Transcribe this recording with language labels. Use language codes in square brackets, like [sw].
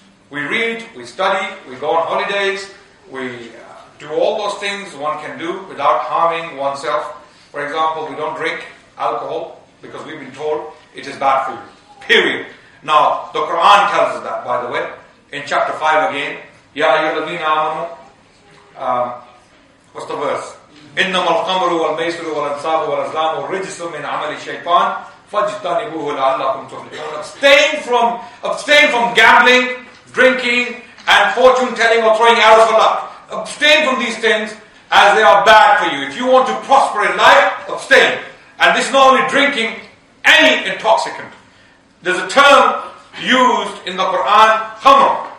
[en] We read, we study, we go on holidays, we do all those things one can do without harming oneself. For example, we don't drink alcohol because we've been told it is bad for you. Period. Now, the Quran tells us that, by the way. In chapter 5 again, [ar] Ya ayyuhalladhina amanu, [en] what's the verse? [ar] إنما الخمر والميسر والأنصاب والأزلام رجس من عمل الشيطان فاجتنبوه لعلكم تفلحون. [en] Abstain from gambling, drinking, and fortune telling or throwing arrows for luck. Abstain from these things as they are bad for you. If you want to prosper in life, abstain. And this is not only drinking, any intoxicant. There's a term used in the Quran, khamr.